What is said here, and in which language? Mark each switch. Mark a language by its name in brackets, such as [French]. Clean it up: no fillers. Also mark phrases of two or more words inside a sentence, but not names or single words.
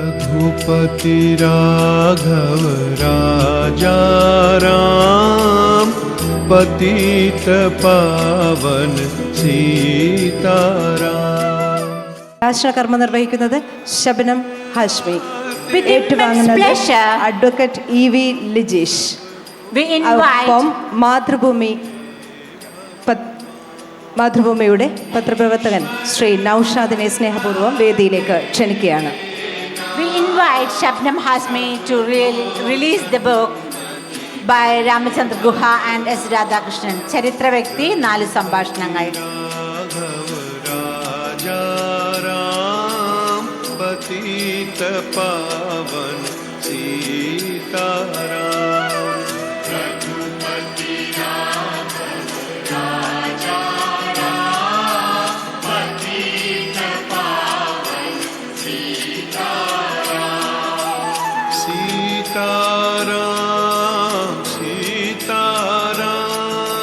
[Hindi] रघुपति राघव राजा राम पतित पावन सीताराम. [Malayalam] രാഷ്ട്രകർമ്മ നിർവഹിക്കുന്നത് ശബനം ഹാഷ്മി. ഏറ്റുവാങ്ങുന്നത് അഡ്വക്കേറ്റ് ഇ.വി. ലിജീഷ്. ഒപ്പം മാതൃഭൂമിയുടെ പത്രപ്രവർത്തകൻ ശ്രീ നൌഷാദിനെ സ്നേഹപൂർവ്വം വേദിയിലേക്ക് ക്ഷണിക്കുകയാണ്. [English] We invite Shabnam Hasmi to release the book by Ramachandra Guha and S. Radhakrishnan. [Malayalam] ചരിത്ര വ്യക്തി 4 സംഭാഷണങ്ങൾ. [Hindi] पतित पावन सीताराम. रघुपति राघव राजा राम पतित पावन सीताराम. सीताराम सीताराम.